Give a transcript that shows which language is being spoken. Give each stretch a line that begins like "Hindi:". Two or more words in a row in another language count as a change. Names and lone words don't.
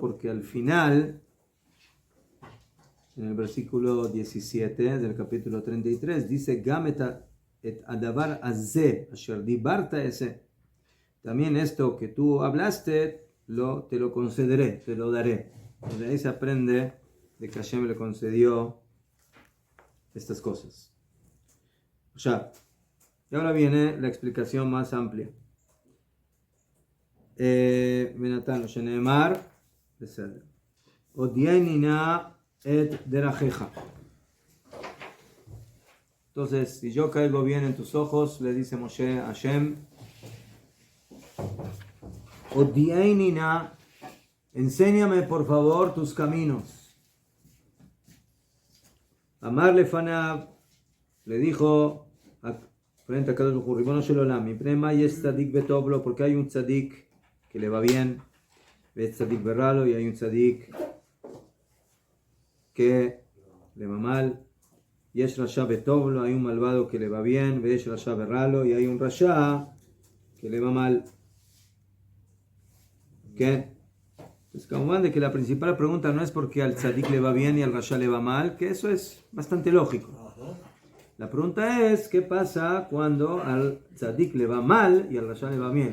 Spanish: Porque al final, en el versículo 17 del capítulo 33, dice,
Hebrew: גם את הדבר הזה, אשר דיברת אעשה.
Spanish: También esto que tú hablaste, te lo concederé, te lo daré. De ahí se aprende de que Hashem le concedió estas cosas. O sea, y ahora viene la explicación más amplia.
Hebrew: ונתן לו, שנאמר, בסדר. הודיעני נא את דרכיך.
Spanish: Entonces, si yo caigo bien en tus ojos, le dice Moshe a Hashem,
Hebrew: הודיעני נא,
Spanish: enséñame por favor tus caminos.
Hebrew: אמר לפניו
Spanish: le dijo frente a Kadosh Baruj Hu,
Hebrew: רבונו של עולם, מפני מה יש צדיק וטוב לו,
Spanish: porque hay un tzadik que le va bien,
Hebrew: וצדיק ורע לו,
Spanish: y hay un tzadik que le va mal.
Hebrew: יש רשע וטוב לו,
Spanish: hay un malvado que le va bien,
Hebrew: ויש רשע ורע לו,
Spanish: y hay un rasha que le va mal. ¿Qué? Pues como de que la principal pregunta no es porque al tzadik le va bien y al rasha le va mal, que eso es bastante lógico. La pregunta es, ¿qué pasa cuando al tzadik le va mal y al rasha le va bien?